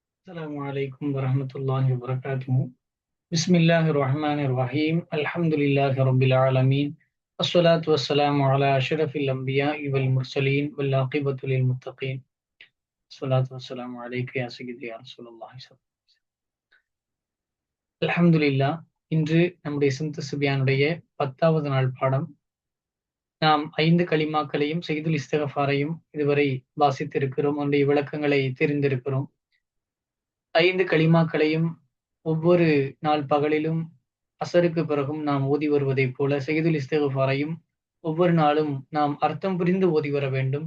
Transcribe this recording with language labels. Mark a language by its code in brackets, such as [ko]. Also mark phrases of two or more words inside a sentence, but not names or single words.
[ar] السلام عليكم ورحمة الله وبركاته. بسم الله الرحمن الرحيم. الحمد لله رب العالمين. الصلاة والسلام على أشرف الأنبياء والمرسلين والعاقبة للمتقين. الصلاة والسلام عليك يا سيدي يا رسول الله صلى الله عليه وسلم. அல்ஹம்துலில்லாஹ். [ta] இன்று நம்முடைய சிம்து சுபியானுடைய 10வது நாள் பாடம். நாம் 5 கலிமாக்களையும் செய்துல் இஸ்திக்ஃபாரையும் இதுவரை வாசித்திருக்கிறோம். அதனுடைய விளக்கங்களை தெரிந்திருக்கிறோம். 5 கலிமாக்களையும் ஒவ்வொரு நாள் பகலிலும் அசருக்கு பிறகும் நாம் ஓதி வருவதைப் போல செய்துல் இஸ்திக்ஃபாரையும் ஒவ்வொரு நாளும் நாம் அர்த்தம் புரிந்து ஓதி வர வேண்டும்.